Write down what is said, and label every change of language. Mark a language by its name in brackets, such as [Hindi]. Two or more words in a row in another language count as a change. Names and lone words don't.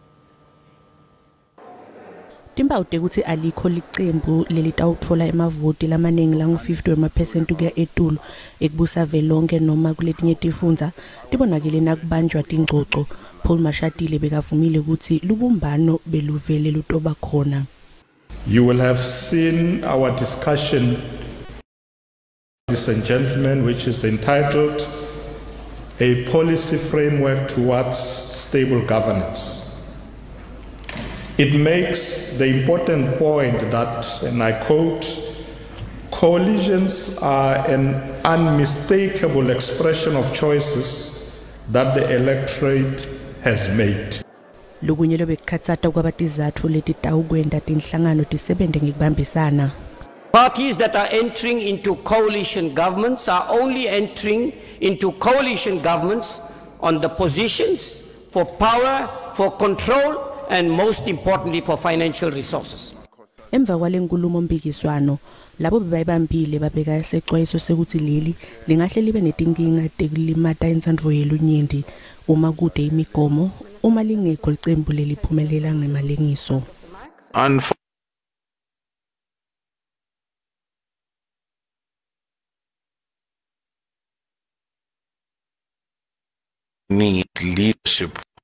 [Swati] Timba ukuthi alikho licembu lelitawutfola emavoti lamaningi langu-50 wema% kuya eTulu ekubusa velonke noma kuletinye tifundza tibonakele nakubanjwa tingcoco. Paul Mashatile bekavumile ukuthi lubumbano beluvele lutoba khona. [English] You will have seen our discussion, ladies and gentlemen, which is entitled A Policy Framework Towards Stable Governance. It makes the important point that, and I quote, coalitions are an unmistakable expression of choices that the electorate has made. [Swati] Lokunye lobekhatsata kwabatizatfu letitawukwenda tinhlangano tisebente ngekubambisana. [English] Parties that are entering into coalition governments are only entering into coalition governments on the positions for power, for control, and most importantly for financial resources. [Swati] Emva kwalenkulumo mpikiswano labo bebayibambile babeka isexwayiso sekuthi leli lingahle libe netinkinga tekulimata intsandvo yelunyenti uma kude imigomo uma lingekho licembu leliphumelela ngemalengiso. [English] Need leadership.